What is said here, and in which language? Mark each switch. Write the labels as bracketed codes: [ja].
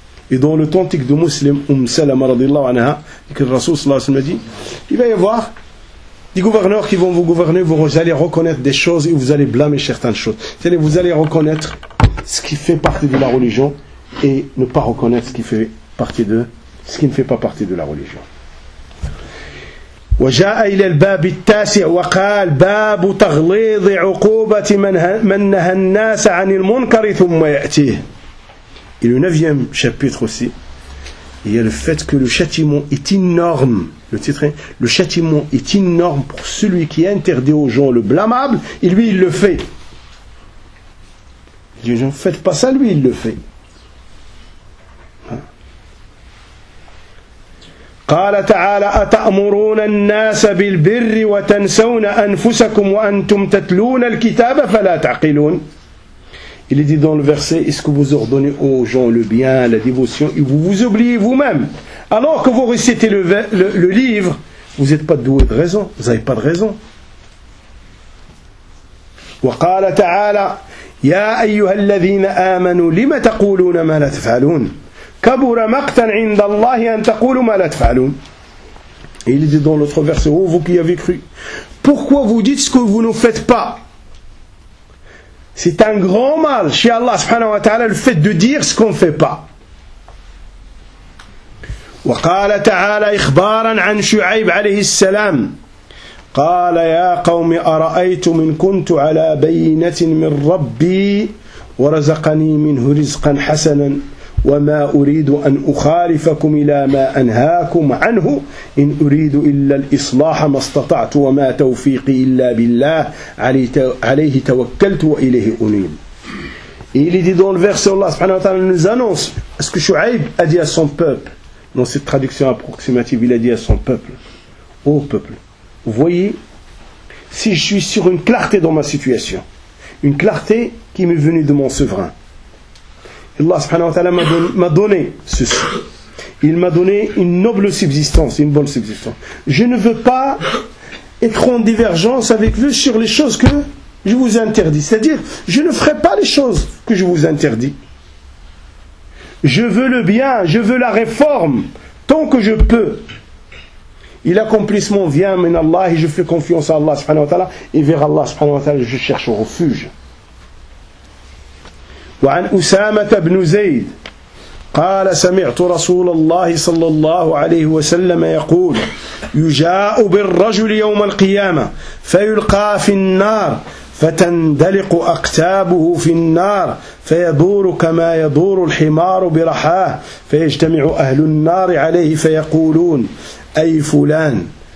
[fr] Et dans l'authentique de Muslim, Salama radiallahu anha, que le Rasoul sallallahu alayhi wa sallam dit, il va y avoir des gouverneurs qui vont vous gouverner, vous allez reconnaître des choses et vous allez blâmer certaines choses. C'est-à-dire, vous allez reconnaître ce qui fait partie de la religion et ne pas reconnaître ce qui fait partie de, ce qui ne fait pas partie de la religion. [ar] وجاء إلى الباب التاسع وقال باب تغليظ عقوبة من نهى الناس عن المنكر ثم يأتيه. [fr] Et le neuvième chapitre aussi, il y a le fait que le châtiment est énorme. Le titre est « Le châtiment est énorme pour celui qui interdit aux gens le blâmable, et lui il le fait. » Il dit « Ne faites pas ça, lui il le fait. » [ar] قال تعالى أتأمرون الناس بالبر وتنسون أنفسكم وأنتم تتلون الكتاب فلا تعقلون. [fr] Il est dit dans le verset, est-ce que vous ordonnez aux gens le bien, la dévotion, et vous vous oubliez vous-même, alors que vous récitez le livre, vous n'êtes pas doué de raison, vous n'avez pas de raison. [ar] وقال تعالى يا أيها الذين آمنوا لما تقولون ما لا تفعلون كبر مقتا عند الله أن تقولوا ما لا تفعلون. [fr] Il est dit dans l'autre verset, oh vous qui avez cru, pourquoi vous dites ce que vous ne faites pas? C'est un grand mal chez Allah subhanahu wa ta'ala le fait de dire ce qu'on ne fait pas. [ar] وقال تعالى إخبارا عن شعيب عليه السلام قال يا قوم أرأيتم إن كنت على بينة من ربي ورزقني منه رزقا حسنا وما أريد أن أخالفكم إلى ما أنهاكم عنه إن أريد إلا الإصلاح ما استطعت وما توفيقي إلا بالله عليه توكلت وإليه أنيب. [fr] Il est dit dans le verset Allah subhanahu wa ta'ala nous annonce ce que Shu'aib a dit à son peuple. Dans cette traduction approximative, il a dit à son peuple: ô peuple, voyez, si je suis sur une clarté dans ma situation, une clarté qui m'est venue de mon souverain, Allah subhanahu wa ta'ala m'a donné ceci. Il m'a donné une noble subsistance, une bonne subsistance. Je ne veux pas être en divergence avec vous sur les choses que je vous interdis. C'est-à-dire, je ne ferai pas les choses que je vous interdis. Je veux le bien, je veux la réforme, tant que je peux. Et l'accomplissement vient min Allah et je fais confiance à Allah subhanahu wa ta'ala. Et vers Allah subhanahu wa ta'ala, je cherche refuge. [ar] وعن أسامة بن زيد قال سمعت رسول الله صلى الله عليه وسلم يقول يجاء بالرجل يوم القيامة فيلقى في النار فتندلق أقتابه في النار فيدور كما يدور الحمار برحاه فيجتمع أهل النار عليه فيقولون أي فلان